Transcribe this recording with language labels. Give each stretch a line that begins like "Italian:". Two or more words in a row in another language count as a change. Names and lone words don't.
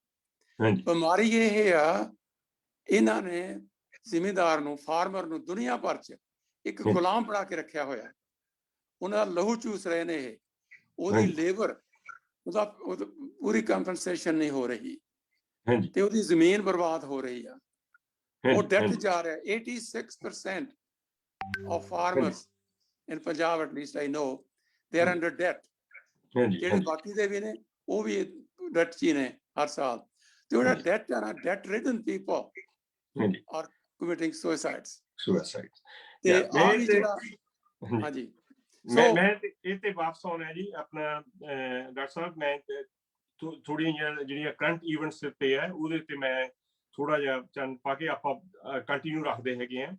Punjabi: ਬਿਮਾਰੀ ਇਹ ਆ, ਇਹਨਾਂ ਨੇ ਜ਼ਿਮੀਂਦਾਰ ਨੂੰ, ਫਾਰਮਰ ਨੂੰ ਦੁਨੀਆ ਭਰ 'ਚ ਇੱਕ ਗੁਲਾਮ ਬਣਾ ਕੇ ਰੱਖਿਆ ਹੋਇਆ। ਉਹਨਾਂ ਦਾ ਲਹੂ ਚੂਸ ਰਹੇ ਨੇ ਇਹ, ਉਹਦੀ ਲੇਬਰ, ਉਹਦਾ ਪੂਰੀ ਕੰਪਨਸੇਸ਼ਨ ਨਹੀਂ ਹੋ ਰਹੀ, ਤੇ ਉਹਦੀ ਜ਼ਮੀਨ ਬਰਬਾਦ ਹੋ ਰਹੀ ਆ, ਉਹ ਡੈਟ ਜਾ ਰਿਹਾ।
English: 86% of farmers in Punjab, at least I know, they are under debt.
Punjabi: ਜਿਹੜੇ ਬਾਕੀ ਦੇ ਵੀ ਨੇ ਉਹ ਵੀ ਡੈਟ 'ਚ ਹੀ ਨੇ ਹਰ ਸਾਲ। ਤੇ ਜਿਹੜਾ ਡੈਟ ਹੈ ਨਾ,
English: debt ridden people are committing suicides.
Punjabi: ਤੇ ਆ ਵੀ ਜਿਹੜਾ ਹਾਂਜੀ ਮੈਂ ਇਹ ਤੇ ਵਾਪਸ ਆਉਣਾ ਜੀ ਆਪਣਾ ਡਾਕਟਰ ਸਾਹਿਬ, ਮੈਂ ਥੋੜੀਆਂ ਜਿਹੜੀਆਂ
English: current events
Punjabi: ਤੇ ਹੈ ਉਹਦੇ ਤੇ ਮੈਂ ਥੋੜਾ ਜਿਹਾ ਚੰਨ ਪਾ ਕੇ ਆਪਾਂ ਕੰਟੀਨਿਊ ਰੱਖਦੇ ਹੈਗੇ ਆ।